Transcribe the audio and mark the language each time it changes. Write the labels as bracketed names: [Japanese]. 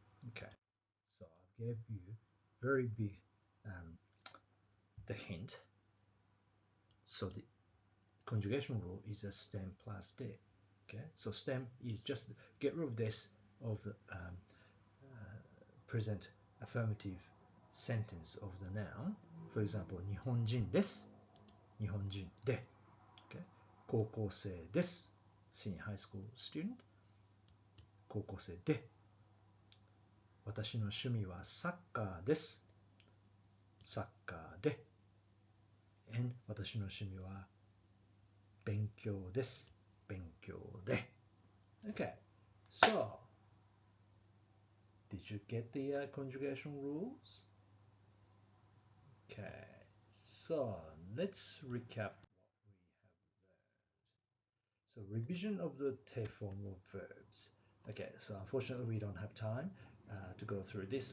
[English] Okay, so I gave you very big the hint. So the conjugation rule is a stem plus de. Okay, so stem is just get rid of this of the present affirmative sentence of the noun. [Japanese] For example, 日本人です。日本人で。Okay. 高校生です。 [English] Senior high school student. [Japanese] 高校生で。私の趣味はサッカーです。サッカーで。 And 私の趣味は勉強です。勉強で。Okay. [English] So, did you get the conjugation rules? Okay. So, let's recap what we have learned. So, revision of the te form of verbs. Okay, so unfortunately we don't have time to go through this.